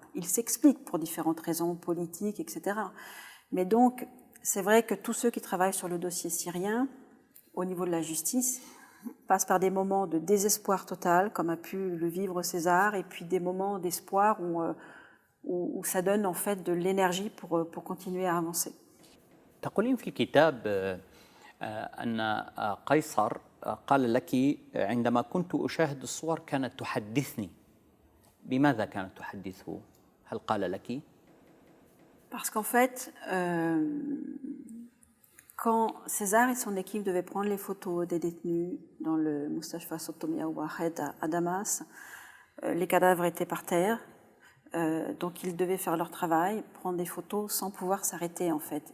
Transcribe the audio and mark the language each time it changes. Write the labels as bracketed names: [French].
[French] Il s'explique pour différentes raisons politiques, etc. Mais donc, c'est vrai que tous ceux qui travaillent sur le dossier syrien, au niveau de la justice, passent par des moments de désespoir total, comme a pu le vivre César, et puis des moments d'espoir où ça donne en fait de l'énergie pour continuer à avancer. [Arabic] تقولين في الكتاب أن قيصر قال لك عندما كنت أشاهد الصور كانت تحدثني. بماذا كانت تحدثه؟ هل قال لك؟ [French] Parce qu'en fait, quand César et son équipe devaient prendre les photos des détenus dans le Moustachfa Sotomia Wahed à Damas, les cadavres étaient par terre, donc ils devaient faire leur travail, prendre des photos sans pouvoir s'arrêter en fait.